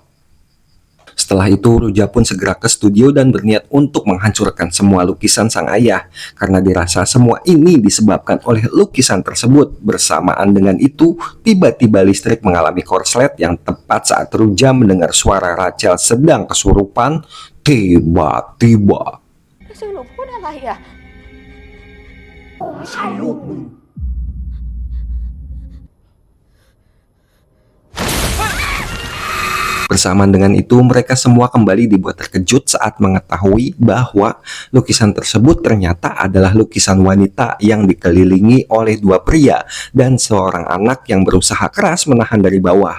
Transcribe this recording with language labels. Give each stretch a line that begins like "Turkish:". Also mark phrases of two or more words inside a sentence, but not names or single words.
Indonesian: Setelah itu, Ruja pun segera ke studio dan berniat untuk menghancurkan semua lukisan sang ayah, karena dirasa semua ini disebabkan oleh lukisan tersebut. Bersamaan dengan itu, tiba-tiba listrik mengalami korslet yang tepat saat Ruja mendengar suara Rachel sedang kesurupan. Tiba-tiba
Thai: สรุปพูดอะไรอ่ะ
Indonesian: Bersamaan dengan itu, mereka semua kembali dibuat terkejut saat mengetahui bahwa lukisan tersebut ternyata adalah lukisan wanita yang dikelilingi oleh dua pria dan seorang anak yang berusaha keras menahan dari bawah.